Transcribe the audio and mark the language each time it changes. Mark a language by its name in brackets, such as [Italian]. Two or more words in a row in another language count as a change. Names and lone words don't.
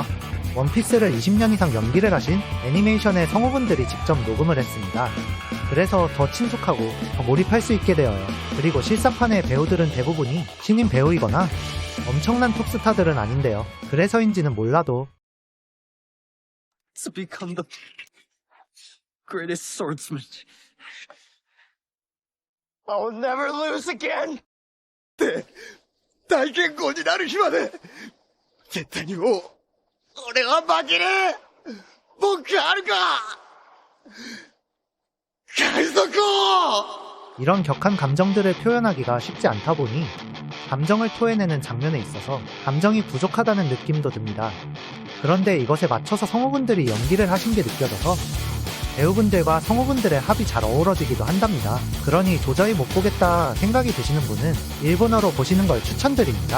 [Korean] 원피스를 20년 이상 연기를 하신 애니메이션의 성우분들이 직접 녹음을 했습니다. 그래서 더 친숙하고 더 몰입할 수 있게 되어요. 그리고 실사판의 배우들은 대부분이 신인 배우이거나 엄청난 톱스타들은 아닌데요. 그래서인지는 몰라도 [English] To become the greatest swordsman. I'll never lose again. [Japanese] 大健康になる日まで絶対にもう俺は負けねえ。僕はあるか海賊王。 [Korean] 이런 격한 감정들을 표현하기가 쉽지 않다 보니 감정을 토해내는 장면에 있어서 감정이 부족하다는 느낌도 듭니다. 그런데 이것에 맞춰서 성우분들이 연기를 하신 게 느껴져서 배우분들과 성우분들의 합이 잘 어우러지기도 한답니다. 그러니 도저히 못 보겠다 생각이 드시는 분은 일본어로 보시는 걸 추천드립니다.